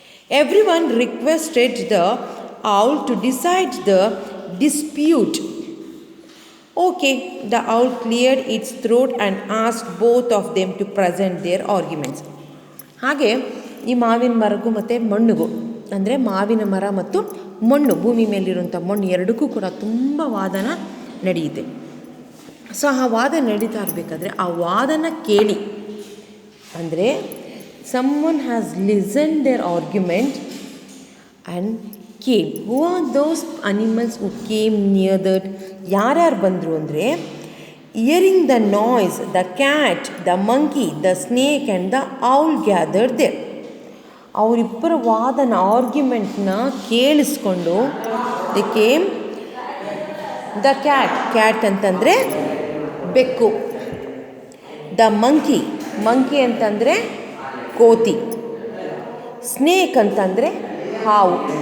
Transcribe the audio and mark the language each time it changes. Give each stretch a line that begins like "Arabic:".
English: Everyone requested the owl to decide the dispute. Okay, the owl cleared its throat and asked both of them to present their arguments.
Kannada: ಹಾಗೆ ಈ ಮಾವಿನ ಮರಗೂ ಮತ್ತು ಮಣ್ಣಿಗೂ, ಅಂದರೆ ಮಾವಿನ ಮರ ಮತ್ತು ಮಣ್ಣು, ಭೂಮಿ ಮೇಲಿರುವಂಥ ಮಣ್ಣು ಎರಡಕ್ಕೂ ಕೂಡ ತುಂಬ ವಾದನ ನಡೆಯುತ್ತೆ. ಸೊ ಆ ವಾದ ನಡೀತಾ ಇರಬೇಕಾದ್ರೆ ಆ ವಾದನ ಕೇಳಿ, ಅಂದರೆ
English: someone has listened their argument and came. Who are those animals who came near that?
Kannada: ಯಾರ್ಯಾರು ಬಂದರು ಅಂದರೆ,
English: hearing the noise, the cat, the monkey, the snake and the owl gathered there.
Kannada: ಅವರಿಬ್ಬರ ವಾದನ, ಆರ್ಗ್ಯುಮೆಂಟ್ನ ಕೇಳಿಸ್ಕೊಂಡು
English: They came.
Kannada: ದ ಕ್ಯಾಟ್ ಅಂತಂದರೆ ಬೆಕ್ಕು, the monkey ಅಂತಂದರೆ ಕೋತಿ, ಸ್ನೇಕ್ ಅಂತಂದರೆ ಹಾವು.